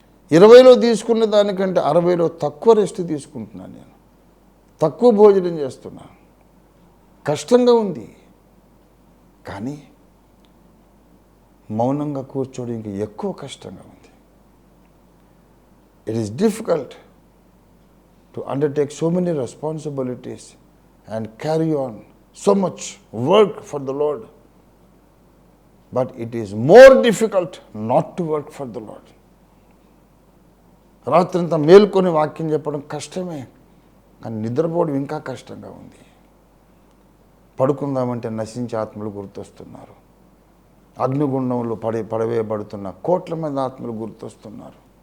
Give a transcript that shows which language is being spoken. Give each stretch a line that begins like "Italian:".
Telugu: 20లో తీసుకున్న దానికంటే 60లో తక్కువ రెస్ట్ తీసుకుంటున్నాను నేను. తక్కువ భోజనం చేస్తున్నాను. కష్టంగా ఉంది. కానీ మౌనంగా కూర్చోవడం ఇంకా ఎక్కువ కష్టంగా ఉంది.
English: It is difficult to undertake so many responsibilities and carry on so much work for the Lord. But it is more difficult not to work for the Lord.
Telugu: రాత్రంతా మేల్కొని వాక్యం చెప్పడం కష్టమే, కానీ నిద్రపోవడం ఇంకా కష్టంగా ఉంది. పడుకుందామంటే నశించే ఆత్మలు గుర్తొస్తున్నారు. అగ్నిగుండంలో పడవేయబడుతున్న కోట్ల మంది ఆత్మలు గుర్తొస్తున్నారు.